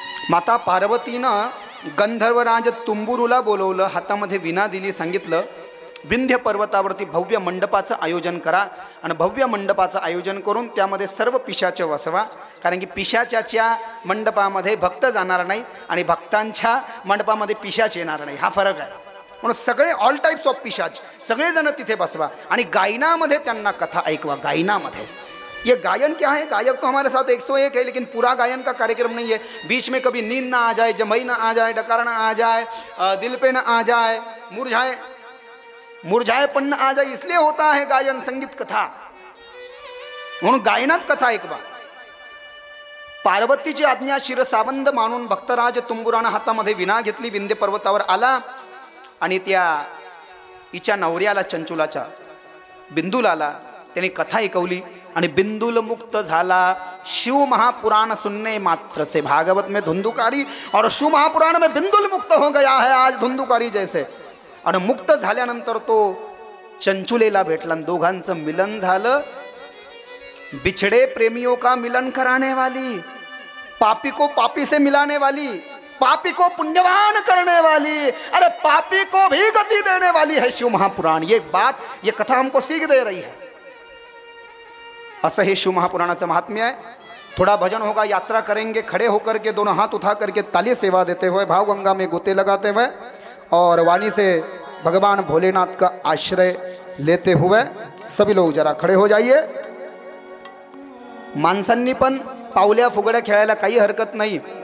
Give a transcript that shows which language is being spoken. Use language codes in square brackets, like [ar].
[mr] माता पार्वतीनं गंधर्वराज तुंबुरूला बोलवलं, हातामध्ये विना दिली, सांगितलं विंध्य पर्वतावरती भव्य मंडपाचं आयोजन करा आणि भव्य मंडपाचं आयोजन करून त्यामध्ये सर्व पिशाच वसवा, कारण की पिशाच्याच्या मंडपामध्ये भक्त जाणार नाही आणि भक्तांच्या मंडपामध्ये पिशाच येणार नाही, हा फरक आहे। म्हणून सगळे [en] all types of [mr] पिशाच सगळेजण तिथे बसवा आणि गायनामध्ये त्यांना कथा ऐकवा। [hi] गायनामध्ये ये गायन क्या है, गायक तो हमारे साथ 101 है, लेकिन पूरा गायन का कार्यक्रम नहीं है। बीच में कभी नींद ना आ जाए, जमई ना आ जाए, डकार ना आ जाए, दिल पे ना आ जाए, मुरझाएपन ना आ जाए, इसलिए होता है गायन, संगीत कथा। [mr] म्हणून गायनात कथा ऐकवा। पार्वतीची आज्ञा शिरसावंद मानून भक्तराज तुंबुरानं हातामध्ये विना घेतली, विंध्य पर्वतावर आला आणि त्या हिच्या नवऱ्याला चंचुलाच्या बिंदुलाला त्याने कथा ऐकवली आणि बिंदुल मुक्त झाला। [hi] शिव महापुराण सुनने मात्र से, भागवत में धुंधुकारी और शिव महापुराण में बिंदुल मुक्त हो गया है आज धुंधुकारी जैसे। [mr] आणि मुक्त झाल्यानंतर तो चंचुलेला भेटला, दोघांचं मिलन झालं। [hi] बिछड़े प्रेमियों का मिलन कराने वाली, पापी को पापी से मिलाने वाली, पापी को पुण्यवान करने वाली, अरे पापी को भी गति देने वाली है शिव महापुराण। ये बात, ये कथा हमको सीख दे रही है। [mr] असं हे शिव महापुराणाचं महात्म्य [hi] है। थोड़ा भजन होगा, यात्रा करेंगे, खड़े होकर के दोनों हाथ उठा करके ताली सेवा देते हुए, भाव गंगा में गोते लगाते हुए और वाणी से भगवान भोलेनाथ का आश्रय लेते हुए सभी लोग जरा खड़े हो जाइए। [mr] माणसांनी पण पावल्या फुगड्या खेळायला काही हरकत नाही।